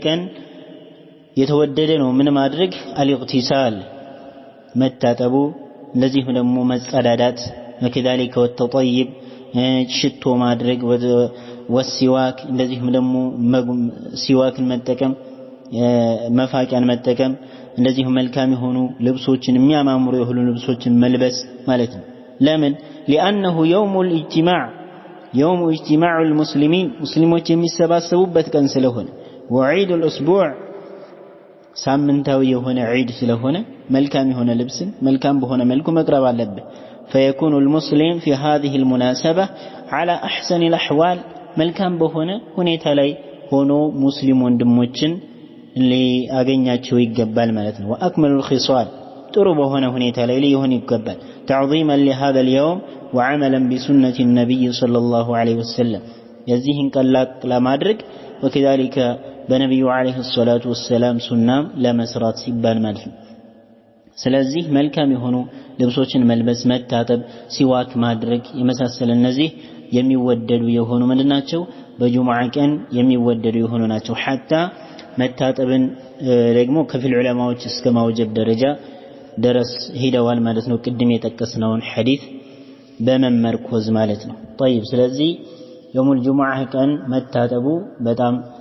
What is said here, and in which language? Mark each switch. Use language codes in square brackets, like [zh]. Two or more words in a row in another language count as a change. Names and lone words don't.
[am] ቀን የተወደደ ነው ምን ማድረግ አልኢግቲሳል መታጠቡ እንደዚህ ደግሞ መጸዳዳት [ar] وكذلك والتطيب [am] ሽቶ ማድረግ ወሲዋክ እንደዚህም ደግሞ ሲዋክን መጠቀም መፋቂያን መጠቀም እንደዚህም መልካም የሆኑ ልብሶችን የሚያማምሩ የሆኑ ልብሶችን መልበስ ማለት ነው ለምን لانه [ar] يوم اجتماع المسلمين [am] مسلمዎች የሚሰባሰቡበት ቀን ስለሆነ [ar] وعيد الاسبوع [am] ሳምንታዊ የሆነ ዒድ ስለሆነ መልካም የሆነ ልብስን መልካም በሆነ መልኩ መቅረብ አለበት [ar] فيكون المسلم في هذه المناسبة على أحسن الأحوال [am] መልካም በሆነ ሁኔታ ላይ ሆኖ ሙስሊም ወንድሞችን ሊያገኛቸው ይገባል ማለት ነው [ar] واكمل الخصال [am] ጥሩ በሆነ ሁኔታ ላይ ሊሆን ይገባል [ar] تعظيما لهذا اليوم وعملا بسنة النبي صلى الله عليه وسلم [am] የዚህን ቀላቅ ለማድረግ وكذلك በነብዩ [ar] عليه الصلاة والسلام [am] ሱናም ለመስራት ሲባል ማለት ነው ስለዚህ መልካም የሆኑ ልብሶችን መልበስ መታጠብ ሲዋክ ማድረግ የመሳሰለ እነዚህ የሚወደዱ የሆኑ ምንድናቸው በጁምዓ ቀን የሚወደዱ የሆኑ ናቸው حتى መታጠብን ደግሞ ከፊል ዑለማዎች እስከ ማውጀብ ደረጃ ድረስ ሄደዋል ማለት ነው ቅድም የጠቀስነውን ሐዲስ በመመርኮዝ ማለት ነው طيب ስለዚህ [ar] يوم الجمعة [am] ቀን መታጠቡ በጣም